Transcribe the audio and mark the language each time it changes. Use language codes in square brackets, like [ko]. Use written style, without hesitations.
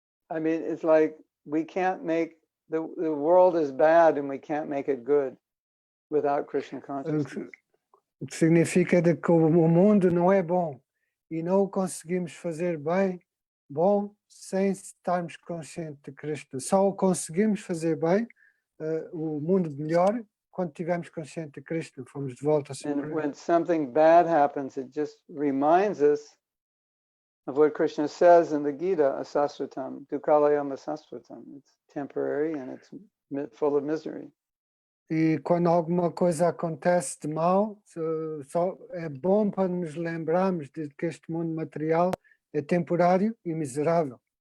[en] I mean, it's like we can't make the world is bad and we can't make it good without Krishna consciousness. [pt] O que significa de que o mundo não é bom e não o conseguimos fazer bom sem estarmos conscientes de Krishna. Só o conseguimos fazer bem, o mundo melhor, quando estivermos conscientes de Krishna, fomos de volta ao [en] And [pt] Supremo. [en] when something bad happens, it just reminds us of what Krishna says in the Gita, [sa] asasratam, dukkhalayam asasratam. [en] It's temporary and it's full of misery. [pt] E quando alguma coisa acontece de mal, só é bom para nos lembrarmos de que este mundo material é temporário e miserável.